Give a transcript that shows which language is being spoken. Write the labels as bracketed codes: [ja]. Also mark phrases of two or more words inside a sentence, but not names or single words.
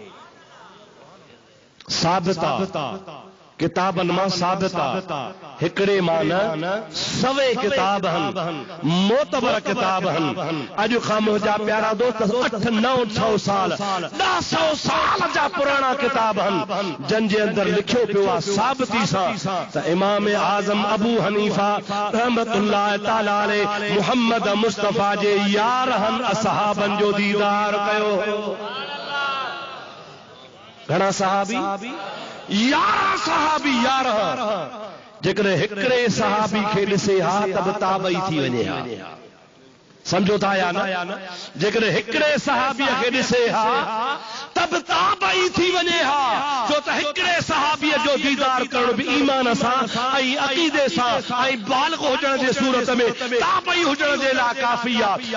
[sd] साबिता किताबन मां साबिता हिकड़े मां न सवे किताब हन मोतबर किताब हन अॼु खां मुंहिंजा प्यारा दोस्त 800-900 साल 1000 साल जा पुराना किताब हन जंहिंजे अंदर लिखियो पियो आहे साबिती सां त इमाम आज़म अबू हनीफा [ar] رحمة الله تعالى عليه [sd] मुहम्मद मुस्तफा जे यारहन असहाबन जो दीदार कयो घणा सहाबी 11 सहाबी 11 जेकॾहिं हिकिड़े सहाबी खे ॾिसे हा त ताबई थी वञे हा समझो था या न जेकॾहिं हिकिड़े सहाबीअ खे ॾिसे हा त सब ताबई थी वने हा जो त हिकड़े सहाबीअ जो दीदार करण भी ईमान सां ऐं अकीदे सां ऐं बालिग हुजण जे सूरत में ताबई हुजण जे लाइ काफ़ी आहे।